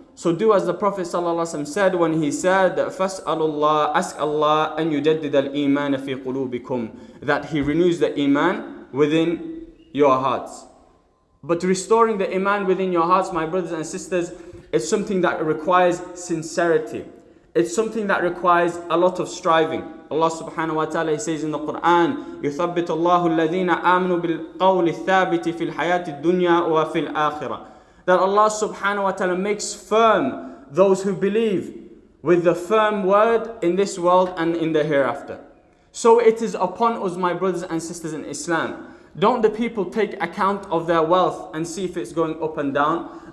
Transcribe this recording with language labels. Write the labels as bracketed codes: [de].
[en] So do as the Prophet ﷺ said when he said, [ar] فَاسْأَلُ اللَّهِ, [en] ask Allah [ar] أَن يُجَدِّدَ الْإِيمَانَ فِي قُلُوبِكُمْ, [en] that He renews the iman within your hearts. But restoring the iman within your hearts, my brothers and sisters, is something that requires sincerity. It's something that requires a lot of striving. Allah subhanahu wa ta'ala, He says in the Quran, [ar] يُثَبِّتُ اللَّهُ الَّذِينَ آمَنُوا بِالْقَوْلِ الثَّابِتِ فِي الْحَيَاةِ الدُّنْيَا وَفِي الْآخِرَةِ. [en] That Allah subhanahu wa ta'ala makes firm those who believe with the firm word in this world and in the hereafter. So it is upon us, my brothers and sisters in Islam. Don't the people take account of their wealth and see if it's going up and down?